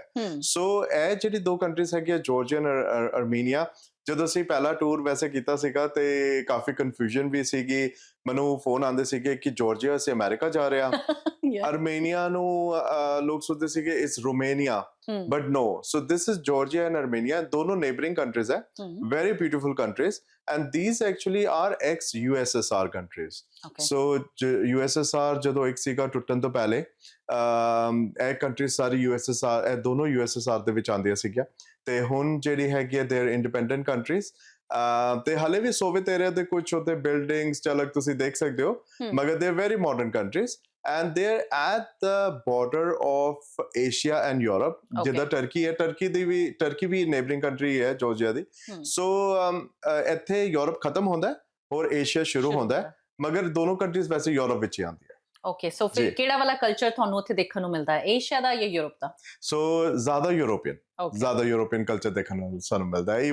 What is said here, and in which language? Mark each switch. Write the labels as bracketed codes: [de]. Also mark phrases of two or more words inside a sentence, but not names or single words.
[pa] ਸੋ ਇਹ ਜਿਹੜੀ ਦੋ ਕੰਟਰੀਜ਼ ਹੈਗੀਆਂ ਜਾਰਜੀਆ ਔਰ ਅਰਮੀਨੀਆ, ਜਦੋਂ ਅਸੀਂ ਪਹਿਲਾ ਟੂਰ ਵੈਸੇ ਕੀਤਾ ਸੀਗਾ ਤੇ ਕਾਫੀ ਕਨਫਿਊਜ਼ਨ ਵੀ ਸੀਗੀ। ਮੈਨੂੰ ਫੋਨ ਆਉਂਦੇ ਸੀਗੇ ਕਿ ਜਾਰਜੀਆ ਅਸੀਂ ਅਮਰੀਕਾ ਜਾ ਰਹੇ ਹਾਂ। ਅਰਮੀਨੀਆ ਨੂੰ ਲੋਕ ਸੋਚਦੇ ਸੀਗੇ [en] it's Romania, but no. so this is Georgia and Armenia, ਦੋਨੋਂ neighboring countries ਹੈ, very beautiful countries, and these actually are ex USSR countries. [pa] So USSR ਜਦੋਂ ਇੱਕ ਸੀਗਾ ਟੁੱਟਣ ਤੋਂ ਪਹਿਲੇ, ਇਹ ਕੰਟਰੀਜ਼ ਸਾਰੀ USSR, ਇਹ ਦੋਨੋਂ USSR ਦੇ ਵਿੱਚ ਆਉਂਦੀਆਂ ਸੀਗੀਆਂ ਤੇ ਹੁਣ ਜਿਹੜੀ ਹੈਗੀ [en] they are independent countries. [pa] ਤੇ ਹਲੇ ਵੀ ਸੋਵੀਅਤ ਏਰੀਆ ਦੇ ਕੁਝ ਉੱਥੇ ਬਿਲਡਿੰਗਸ ਝਲਕ ਤੁਸੀਂ ਦੇਖ ਸਕਦੇ ਹੋ, ਮਗਰ [en] they are very modern countries and they're at the border of Asia and Europe. [pa] ਜਿੱਦਾਂ ਟਰਕੀ ਹੈ, ਟਰਕੀ ਵੀ [en] neighboring country [pa] ਹੈ ਜਾਰਜੀਆ ਦੀ। ਸੋ ਇੱਥੇ ਯੂਰਪ ਖਤਮ ਹੁੰਦਾ ਔਰ ਏਸ਼ੀਆ ਸ਼ੁਰੂ ਹੁੰਦਾ, ਮਗਰ ਦੋਨੋਂ ਕੰਟਰੀਜ਼ ਵੈਸੇ ਯੂਰਪ ਵਿੱਚ ਹੀ ਆਉਂਦੀਆਂ। ਓਕੇ, ਸੋ ਫਿਰ ਕਿਹੜਾ ਵਾਲਾ ਕਲਚਰ ਤੁਹਾਨੂੰ ਉੱਥੇ ਦੇਖਣ ਨੂੰ ਮਿਲਦਾ ਹੈ, ਏਸ਼ੀਆ ਦਾ ਜਾਂ ਯੂਰਪ ਦਾ? ਸੋ ਜ਼ਿਆਦਾ [en] European culture [pa] ਦੇਖਣ ਨੂੰ ਸਾਨੂੰ ਮਿਲਦਾ ਹੈ।